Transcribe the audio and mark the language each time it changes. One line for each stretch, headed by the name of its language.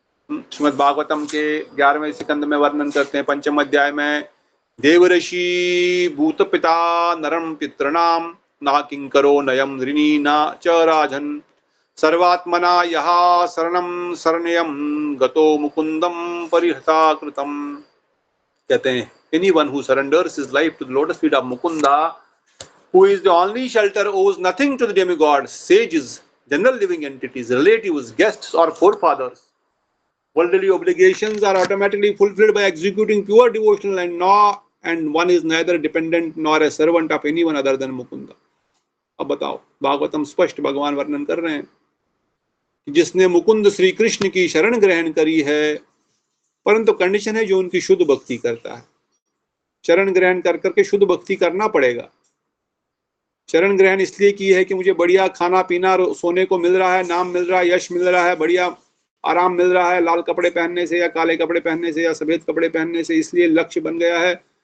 Hindi: श्रीमद् भागवतम के 11वें स्कंद में वर्णन करते हैं, 5वें अध्याय में,
Sanskrit: देवर्षि भूत पिता नरम पितृणाम ना किंकरो नयम ऋणी ना च राजन सर्वात्मना यहा शरणम शरणयम गतो मुकुंदम परिहता कृतम।
Hindi: कहते हैं,
English: anyone who surrenders his life to the lotus feet of Mukunda, who is the only shelter, owes nothing to the demigods, sages, general living entities, relatives, guests or forefathers. Worldly obligations are automatically fulfilled by executing pure devotional and one is neither dependent nor a servant of anyone other than Mukunda.
Hindi: अब बताओ, भागवतम स्पष्ट भगवान वर्णन कर रहे हैं कि जिसने मुकुंद श्री कृष्ण की शरण ग्रहण करी है, परंतु कंडीशन है जो उनकी शुद्ध भक्ति करता है। शरण ग्रहण कर करके शुद्ध भक्ति करना पड़ेगा। शरण ग्रहण इसलिए की है कि मुझे बढ़िया खाना पीना सोने को मिल रहा है, नाम मिल रहा है, यश मिल रहा है, बढ़िया आराम मिल रहा है, लाल कपड़े पहनने से या काले कपड़े पहनने से या सफेद कपड़े पहनने से, इसलिए लक्ष्य बन गया है।